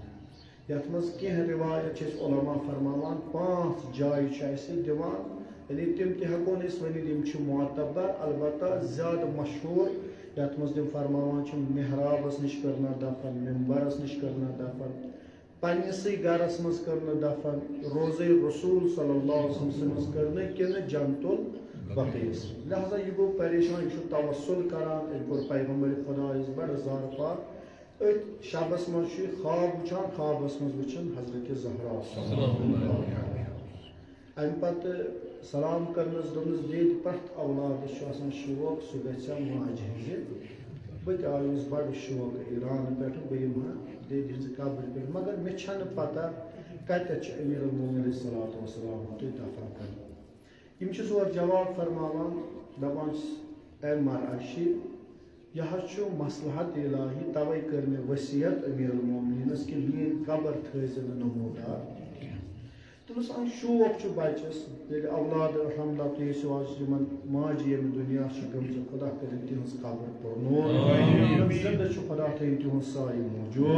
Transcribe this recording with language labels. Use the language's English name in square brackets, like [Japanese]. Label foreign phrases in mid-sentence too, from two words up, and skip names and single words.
[Kashmiri] یتھ منٛز کینٛہہ رِوایت چھِ أسۍ علما فرماوان 5 جایہِ چھِ اَسہِ دِوان، یعنی تِم تہِ ہٮ۪کو نہٕ أسۍ ؤنِتھ یِم چھِ معتبر، البتہ زیادٕ مشہوٗر یتھ منٛز تِم فرماوان چھِ محرابس نِش کٔرنہ دفن، ممبرس نِش کٔرنہ دفن، پننِسٕے گرس منٛز کٔرنہ دفن، روزے رسول [Arabic] صلی اللہ علیہ وسلم [Kashmiri] سٕنٛدِس کٔرنہ کِنہٕ جنت البقیعس. لہذا یہِ گوٚو پریشان، یہِ چھُ توسل کران. أمۍ کوٚر پیغمبر خۄدایس بڑٕ زارٕ پار. أتھۍ شبس منٛز چھُ یہِ خواب وٕچھان، خوابس منٛز وٕچھان حضرت زہرا. امہِ پتہٕ سلام کرنس دوٚپنس دٮ۪دِ پرٛٮ۪تھ اولادس چھُ آسان شوق سُہ گژھِ ہا ماجہِ ہٕنٛزِ. بہٕ تہِ آیوس بڑٕ شوق ایرانہٕ پٮ۪ٹھٕ، بہٕ یِمہٕ ہا دٮ۪دِ ہٕنٛزِ قبرِ پٮ۪ٹھ، مگر مےٚ چھنہٕ پتہ کتٮ۪تھ چھُ امیر المومنین [Arabic] علیہ السلام [Kashmiri] تُہۍ دفن کران. یِم چھِ سورٕ جواب فرماوان، دپان چھِس: اے مرعشی، یہِ حظ چھُ مصلحت الہی، توے کٔر مےٚ وصیت امیر المومنینس کہِ میٲنۍ قبر تھٲیزِ نہٕ نموٗدار. دوٚپمس اَن شوق چھُ بچس، ییٚلہِ اولاد الحمدُاللہ تُہۍ ٲسِو آز یِمن ماجہِ ییٚمہِ دُنیا چھِ گٔمژٕ، خۄدا کٔرِنۍ تِہنٛز قبر پُرنور، یِم زِندٕ چھُ خۄدا تھٲیِن تِہُنٛد سایہِ موٗجوٗد.